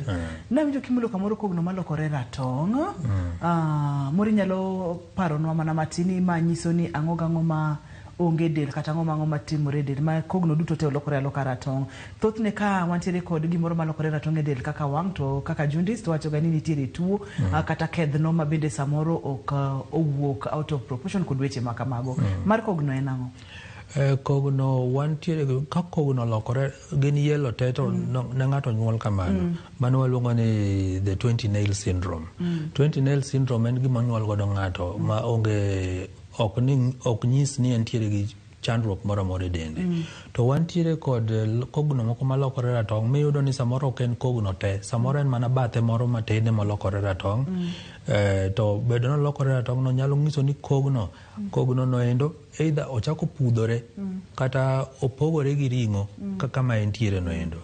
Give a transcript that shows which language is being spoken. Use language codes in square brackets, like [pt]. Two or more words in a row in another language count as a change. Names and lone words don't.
[luo] Nawinjo kimulo kamoro kogno malokore ratong'. Mori nyalo paronwa mana matini ma nyiso ni ang'o gang'o ma onge del kata ang'o ma timore del ma kogno duto te olokore aloka ratong'. Thothne ka wantiere kod gimoro malokore ratong' e del kaka wang' to kaka jaundice to wacho ga ni nitiere tuo kata kedhno ma bende samoro ok owuok [en] out of proportion [luo] kod weche ma kamago. Mar kogno en ang'o? Kogno wantiere ka kogno lokore gin yellow te to ne ng'ato nyuol kamano. Mano waluongo ni [en] the 20 nail syndrome. 20 nail syndrome [luo] en gima nyuol godo ng'ato ma onge ok nyis ni entiere gi chandruok moro amora e dende. To wantiere kod kogno moko malokore ratong' miyudo ni samoro ok en kogno te, samoro en mana bathe moro matene molokore ratong'. To bedo nolokore ratong' no nyalo nyiso ni kogno no endo either ochako pudhore kata opogore gi ring'o kaka ma entiere no endo.